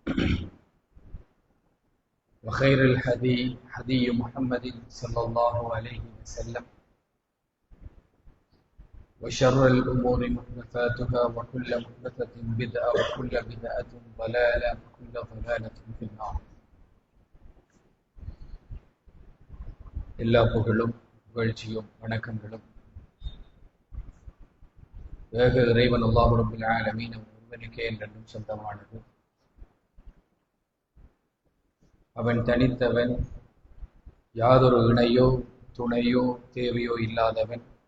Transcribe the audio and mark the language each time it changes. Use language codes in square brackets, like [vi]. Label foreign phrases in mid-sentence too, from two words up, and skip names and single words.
[ar] وخير الهدي هدي محمد صلى الله عليه وسلم وشر الأمور محدثاتها وكل محدثة بدعة وكل بدعة ضلالة وكل ضلالة في النار. [ta] எல்லா புகழும் புகழ்ச்சியும் வணக்கங்களும் ஏக இறைவன் அல்லாஹ் [ar] رب العالمين [ta] ஒருவனுக்கே என்றும் சொந்தமானது. அவன் தனித்தவன், யாதொரு இணையோ துணையோ தேவையோ இல்லாதவன்.